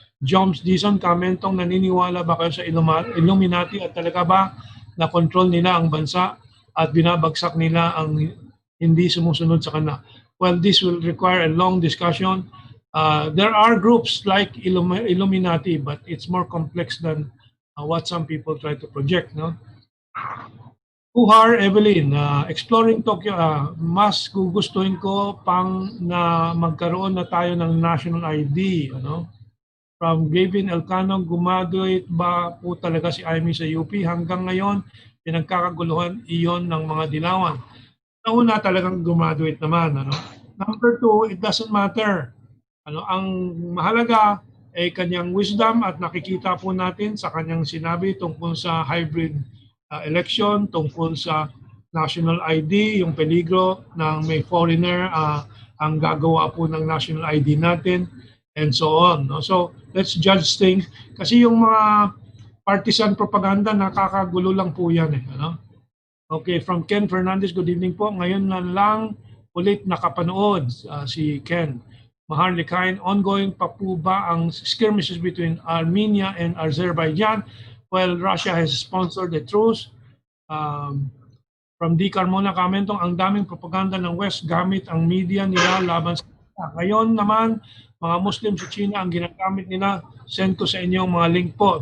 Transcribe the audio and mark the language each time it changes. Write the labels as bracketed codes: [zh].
[tl] Joms Dison, Mentong, naniniwala ba kayo sa Illuminati at talaga ba na control nila ang bansa at binabagsak nila ang hindi sumusunod sa kanila? [en] Well, this will require a long discussion. There are groups like Illuminati, but it's more complex than what some people try to project, no? [tl] Kuhar Evelyn, exploring Tokyo, mas gugustuhin ko pang na magkaroon na tayo ng national ID, ano? From Gavin Elcano, gumaduate ba po talaga si Amy sa UP? Hanggang ngayon, pinagkakaguluhan iyon ng mga dilawan. Nauna talagang gumaduate naman, ano? [en] Number 2, it doesn't matter. [tl] Ang mahalaga ay kanyang wisdom at nakikita po natin sa kanyang sinabi tungkol sa hybrid election, tungkol sa national ID, yung peligro ng may foreigner ang gagawa po ng national ID natin, and so on. No? [en] So, let's judge things. [tl] Kasi yung mga partisan propaganda, nakakagulo lang po yan. Okay, from Ken Fernandez, [en] good evening [tl] po. Ngayon na lang ulit nakapanood si Ken. Maharlikain, ongoing pa po ba ang [en] skirmishes between Armenia and Azerbaijan? Well, Russia has sponsored the truce. From D. [tl] Carmona, Mentong, ang daming propaganda ng West gamit ang media nila laban sa China. Ngayon naman, mga Muslim sa China ang ginagamit nila. Send ko sa inyo mga link po.